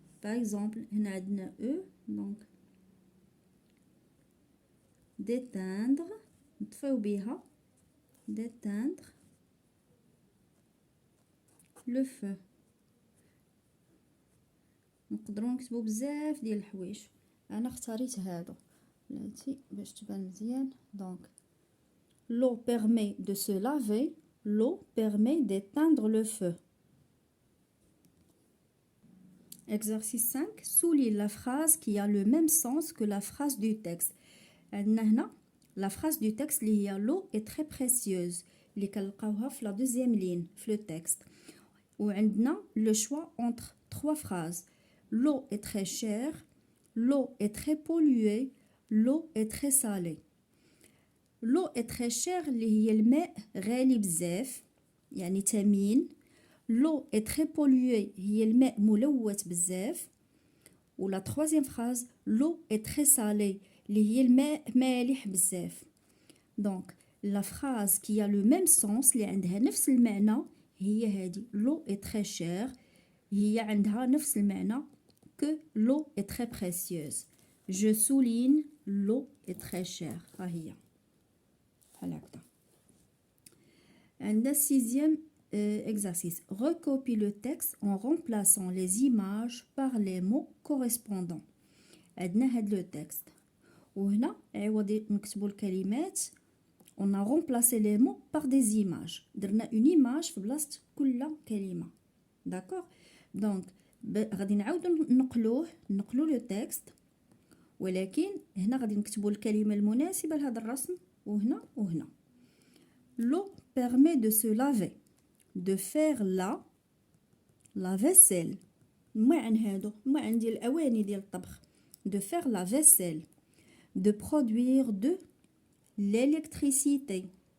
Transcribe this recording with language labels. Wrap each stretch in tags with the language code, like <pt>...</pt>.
<fr>Par exemple,</fr> <ar>هنا عندنا</ar> <fr>e donc d'éteindre</fr> <ar>نطفيو بها</ar> <fr>d'éteindre le feu.</fr> <ar>نقدروا نكتبوا بزاف ديال الحوايج. انا اختاريت هادو بلاتي باش تبان مزيان.</ar> <fr>donc l'eau permet de se laver. L'eau permet d'éteindre le feu. Exercice 5. Souligne la phrase qui a le même sens que la phrase du texte.</fr> <ar>هنا</ar> <fr>la phrase du texte</fr> <ar>اللي هي</ar> <fr>l'eau est très précieuse</fr> <ar>اللي كنلقاوها في</ar> <fr>la deuxième ligne في le texte.</fr> <ar>وعندنا</ar> <fr>le choix entre trois phrases. L'eau est très chère. L'eau est très polluée. L'eau est très salée. L'eau est très chère</fr> <ar>اللي هي الماء غالي بزاف يعني ثمين.</ar> <fr>L'eau est très polluée</fr> <ar>هي الماء ملوث بزاف.</ar> <fr>و la troisième phrase l'eau est très salée</fr> <ar>اللي هي الماء مالح بزاف.</ar> <fr>donc la phrase qui a le même sens</fr> <ar>اللي عندها نفس المعنى هي هذه</ar> <fr>l'eau est très chère</fr> <ar>هي عندها نفس المعنى</ar> <fr>que l'eau est très précieuse. je souligne l'eau est très chère.</fr> <ar>ها هي بحال هكذا. عندنا</ar> <fr>sixième exercice. Recopie le texte en remplaçant les images par les mots correspondants.</fr> <ar>عندنا هاد لو تكست وهنا عوض نكتبوا الكلمات</ar> <fr>on a remplacé les mots par des images.</fr> <ar>درنا</ar> <fr>une image</fr> <ar>في بلاصه كل كلمه.</ar> <fr>d'accord donc</fr> <ar>غادي نعاودوا نقلوا لو تكست ولكن هنا غادي نكتبوا الكلمه المناسبه لهذا الرسم وهنا وهنا.</ar> <fr>L'eau permet de se laver. De faire la vaisselle.</fr> <ar>المعن هادو المعن ديال الاواني ديال الطبخ.</ar> <fr>De faire la vaisselle. De produire de l'électricité.</fr>